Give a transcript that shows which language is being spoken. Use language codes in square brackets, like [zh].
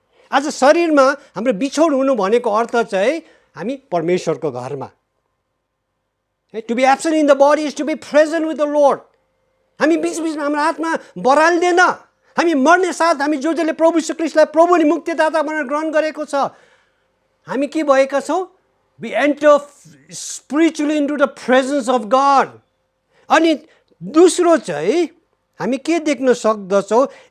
[ne] आज शरीरमा हाम्रो बिछोड हुनु भनेको अर्थ चाहिँ हामी परमेश्वरको घरमा। [en] To be absent in the body is to be present with the Lord. [ne] हामी बिचबिचमा हाम्रो आत्मा बराल्दैन। हामी मर्ने साथ हामी जसले प्रभु यीशु ख्रीष्टलाई प्रभु अनि मुक्तिदाता भनेर ग्रहण गरेको छ, हामी के भएका छौँ? [en] We enter spiritually into the presence of God. [ne] अनि दोस्रो चाहिँ हामी के देख्न सक्दछौँ?